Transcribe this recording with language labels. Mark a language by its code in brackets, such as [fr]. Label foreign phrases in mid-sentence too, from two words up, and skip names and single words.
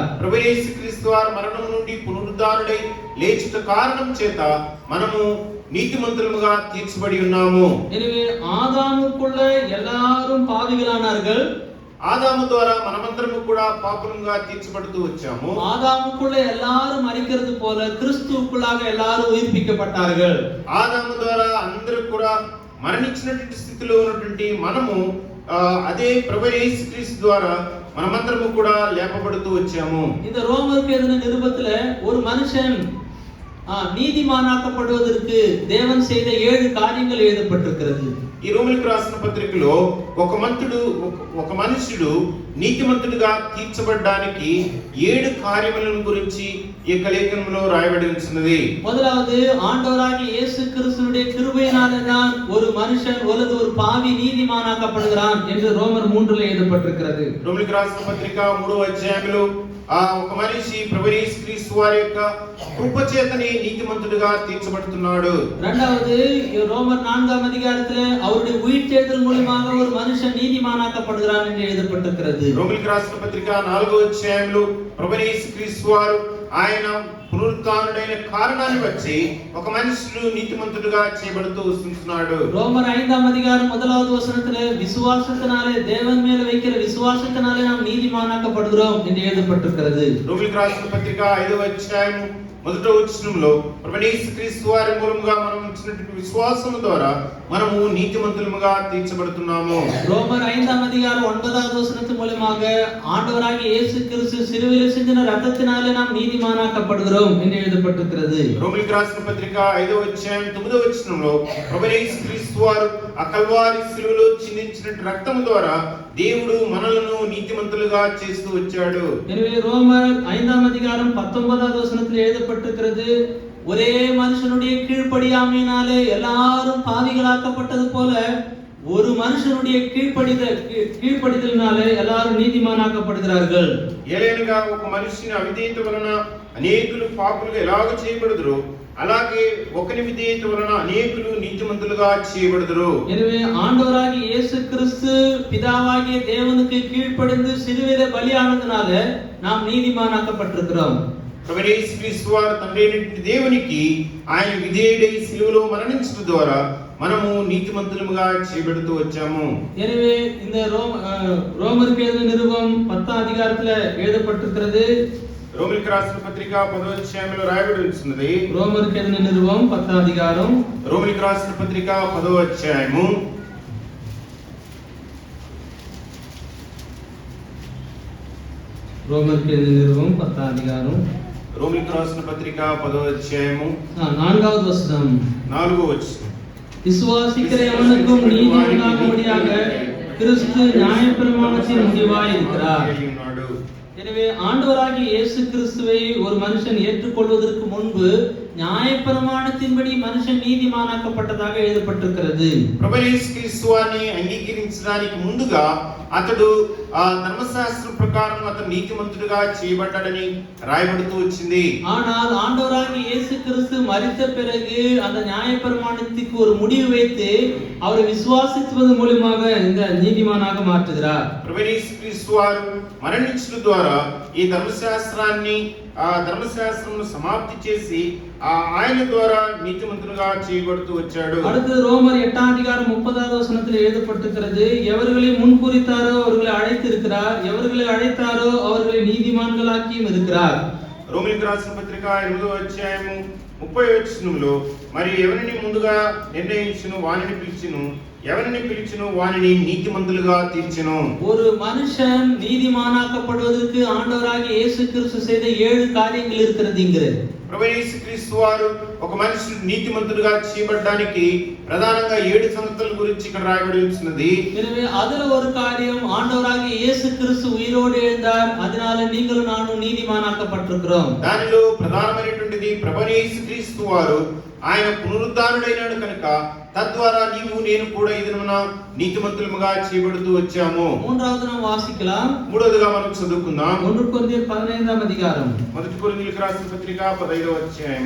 [te] ప్రభు యేసుక్రీస్తు వారు మరణం నుండి పునరుద్ధానుడై లేచుట కారణం చేత మనము నీతిమంతులుగా తీర్చబడి ఉన్నాము. [ta] எனவே ஆதாமுக்குள்ள எல்லாரும் பாவிகளானார்கள். [te] ఆదాము ద్వారా మనమందరము కూడా పాపులుగా తీర్చబడుతూ వచ్చాము. [ta] ஆதாமுக்குள்ள எல்லாரும் மரிக்கிறது போல கிறிஸ்துவுக்குள்ளாக எல்லாரும் உயிர்ப்பிக்கப்பட்டார்கள். [te] ఆదాము ద్వారా అందరూ కూడా మరణించినటువంటి స్థితిలో ఉన్నటువంటి మనము అదే ప్రభు యేసుక్రీస్తు ద్వారా మనమందరము కూడా లేపబడుతూ వచ్చాము. [ta] இந்த ரோமருக்கு எழுதின நிருபத்துல ஒரு மனுஷன் நீதிமானாக்கப்படுவதற்கு தேவன் செய்த 7 காரியங்கள் எழுதப்பட்டிருக்கிறது. [te] ఈ రోమీయులకు రాసిన పత్రికలో ఒక మనుషుడు నీతిమంతుడిగా తీర్చబడడానికి 7 కార్యములను గురించి ఈ లేఖనంలో రాయబడి ఉన్నది. [ta] முதலாவது ஆண்டவராகிய இயேசு கிறிஸ்துவினுடைய கிருபையினாலே தான் ஒரு மனுஷன் அல்லது ஒரு பாவி நீதிமானாக்கப்படுகிறான் என்று ரோமர் 3ல எழுதப்பட்டிருக்கிறது. [te] రోమీయులకు రాసిన పత్రిక 3వ అధ్యాయంలో ఒక మనిషి ప్రభు యేసుక్రీస్తు వారి యొక్క కృప చేతనే నీతిమంతుడిగా తీర్చబడుతున్నాడు. [ta] இரண்டாவது ரோமர் 4ஆம் அதிகாரத்திலே அவருடைய உயிர்த்தெழுதல் மூலமாக ஒரு மனுஷன் நீதிமானாக்கப்படுகிறான் என்று எழுதப்பட்டிருக்கிறது. [te] రోమీయులకు రాసిన పత్రిక 4వ అధ్యాయంలో ప్రభు యేసుక్రీస్తు వారు ఆయన పునరుత్థానుడైన కారణాన్ని బట్టి ఒక మనుషుడు నీతిమంతుడిగా చేయబడుతూ వస్తున్నాడు. [ta] ரோமர் 5ஆம் அதிகாரம் 1வது வசனத்திலே விசுவாசத்தினாலே தேவன் மேல் வைக்கிற விசுவாசத்தினாலே நாம் நீதிமானாக்கப்படுகிறோம் என்று எழுதப்பட்டிருக்கிறது. [te] రోమీయులకు రాసిన పత్రిక 5వ అధ్యాయం 1వ వచనంలో ప్రభు యేసుక్రీస్తు వారి మూలముగా మనం ఇచ్చినటువంటి విశ్వాసం ద్వారా మనము నీతిమంతులుగా తీర్చబడుతున్నాము. [ta] ரோமர் 5ஆம் அதிகாரம் 9வது வசனத்தின் மூலமாக ஆண்டவராகிய இயேசு கிறிஸ்து சிலுவையில் சிந்தின இரத்தத்தினாலே நாம் நீதிமானாக்கப்படுகிறோம் என்று எழுதப்பட்டிருக்கிறது. [te] రోమీయులకు రాసిన పత్రిక 5వ అధ్యాయం 9వ వచనంలో ప్రభు యేసుక్రీస్తు వారు ఆ కల్వారి శిలువలో చిందించిన రక్తం ద్వారా దేవుడు మనలను నీతిమంతులుగా చేస్తూ వచ్చాడు. [ta] எனவே ரோமர் 5ஆம் அதிகாரம் 19வது வசனத்தில் எழுதப்பட்டிருக்கிறது, ஒரே மனுஷனுடைய கீழ்ப்படியாமையினாலே எல்லாரும் பாவிகளாக்கப்பட்டது போல ஒரு மனுஷனுடைய கீழ்ப்படிதலினாலே எல்லாரும் நீதிமானாக்கப்படுகிறார்கள். [te] ఏలైనగా ఒక మనిషిని అవిధేయత వలన అనేకులు పాపులుగా ఎలాగ చేయబడుదురో అలాగే ఒకని విధేయత వలన అనేకులు నీతిమంతులుగా చేయబడుదురు. [ta] எனவே ஆண்டவராகிய இயேசு கிறிஸ்து பிதாவாகிய தேவனுக்கு கீழ்ப்படிந்து சிலுவையிலே பலியானதினால நாம் நீதிமானாக்கப்பட்டிருக்கிறோம். [te] ప్రభు యేసుక్రీస్తు వారు తండ్రి అయిన దేవునికి ఆయన విధేయుడై సిలువలో మరణించడం ద్వారా మనము నీతిమంతులుగా చేయబడుతూ వచ్చాము. [ta] எனவே இந்த ரோமருக்கு எழுதின நிருபம் 10ஆம் அதிகாரத்துல எழுதப்பட்டிருக்கிறது. [te] రోమీయులకు రాసిన పత్రిక 10వ అధ్యాయంలో రాయబడి ఉన్నది. [ta] ரோமருக்கு எழுதின நிருபம் 10ஆம் அதிகாரம். [te] రోమీయులకు రాసిన పత్రిక 10వ అధ్యాయము. [ta] ரோமருக்கு எழுதின நிருபம் 10ஆம் அதிகாரம். [te] రోమీయులకు రాసిన పత్రిక 10వ అధ్యాయము [ta] 4வது வசனம். [te] 4వ వచనం. [ta] விசுவாசிக்கிற எவனுக்கும் நீதி உண்டாகும்படியாக கிறிஸ்து நியாயப்பிரமாணத்தின் முடிவாய் இருக்கிறார். எனவே ஆண்டவராகிய இயேசு கிறிஸ்துவை ஒரு மனுஷன் ஏற்றுக்கொள்வதற்கு முன்பு நியாயப்பிரமாணத்தின்படி மனுஷன் நீதிமானாக்கப்பட்டதாக எழுதப்பட்டிருக்கிறது. [te] ప్రభు యేసుక్రీస్తు వారిని అంగీకరించడానికి ముందుగా అతడు ఆ ధర్మశాస్త్రం ప్రకారం అతను నీతిమంతుడిగా చేయబడ్డాడని రాయబడుతూ వచ్చింది. [ta] ஆனால் ஆண்டவராகிய இயேசு கிறிஸ்து மரித்த பிறகு அந்த நியாயப்பிரமாணத்துக்கு ஒரு முடிவு வைத்து அவரை விசுவாசிப்பது மூலமாக இந்த நீதிமானாக மாற்றுகிறார். [te] ప్రభు యేసుక్రీస్తు వారు మరణించడం ద్వారా ఈ ధర్మశాస్త్రమును సమాప్తి చేసి ఆయన ద్వారా నీతిమంతులుగా చేయబడుతూ వచ్చాడు. [ta] அடுத்து ரோமர் 8ஆம் அதிகாரம் 30வது வசனத்தில் எழுதப்பட்டிருக்கிறது, எவர்களை முன்குறித்தாரோ அவர்களை அழைத்திருக்கிறார், எவர்களை அழைத்தாரோ அவர்களை நீதிமான்களாக்கியும் இருக்கிறார். [te] రోమీయులకు రాసిన పత్రిక 8వ అధ్యాయము 30వ వచనంలో మరి ఎవరిని ముందుగా నిర్ణయించును వానిని పిలిచును, ఎవరిని పిలిచును వానిని నీతిమంతులుగా తీర్చును. [ta] ஒரு மனுஷன் நீதிமானாக்கப்படுவதற்கு ஆண்டவராகிய இயேசு கிறிஸ்து செய்த 7 காரியங்கள் இருக்கிறதுங்கிறது. [te] ప్రభు యేసుక్రీస్తు వారు ఒక మనిషిని నీతిమంతుడిగా చేయబడడానికి ప్రధానంగా 7 సంగతుల గురించి ఇక్కడ రాయబడి ఉన్నది. [ta] எனவே அதுல ஒரு காரியம், ஆண்டவராகிய இயேசு கிறிஸ்து உயிரோடு எழுந்தார், அதனால நீங்களும் நானும் நீதிமானாக்கப்பட்டிருக்கிறோம். [te] దానిలో ప్రధానమైనటువంటిది ప్రభు యేసుక్రీస్తు వారు ఆయన పునరుద్ధానుడైనాడు కనుక తద్వారా నీవు నేను కూడా ఈ దినమున నీతిమంతులుగా చేయబడుతూ వచ్చాము. [ta] மூன்றாவது நாம் வாசிக்கலாம். [te] మూడోదిగా మనం చదువుకుందాం. 1 కొరింథీయుల 15వ అధికారం. మొదటి కొరింథీయులకు రాసిన పత్రిక 15వ అధ్యాయము.